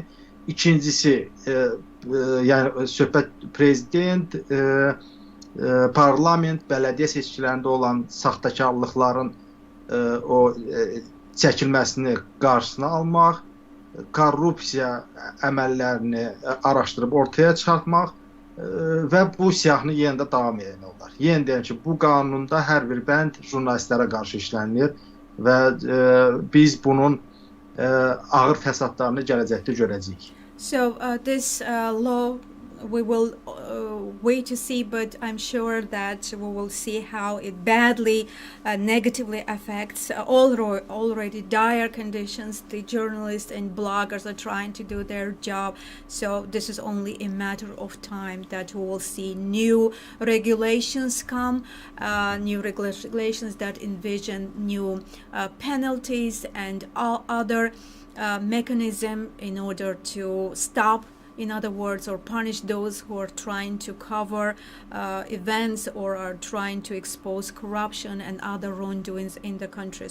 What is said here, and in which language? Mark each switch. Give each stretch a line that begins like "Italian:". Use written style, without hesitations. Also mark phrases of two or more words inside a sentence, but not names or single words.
Azerbaijani: İkincisi, yəni söhbət prezident, parlament, bələdiyyə seçkilərində olan saxtakarlıqların o çəkilməsini qarşısına almaq, korrupsiya əməllərini araşdırıb ortaya çıxartmaq və bu siyahını yenə də davam etmək olar. Yenə deyəm ki, bu qanunda hər bir bənd jurnalistlərə qarşı işlənilir və biz bunun ağır fəsadlarını gələcəkdə görəcəyik.
English: So this law we will wait to see, but I'm sure that we will see how it badly, negatively affects already dire conditions. The journalists and bloggers are trying to do their job, so this is only a matter of time that we will see new regulations come, new regulations that envision new penalties and all other mechanism in order to stop, in other words, or punish those who are trying to cover events or are trying to expose corruption and other wrongdoings in the country.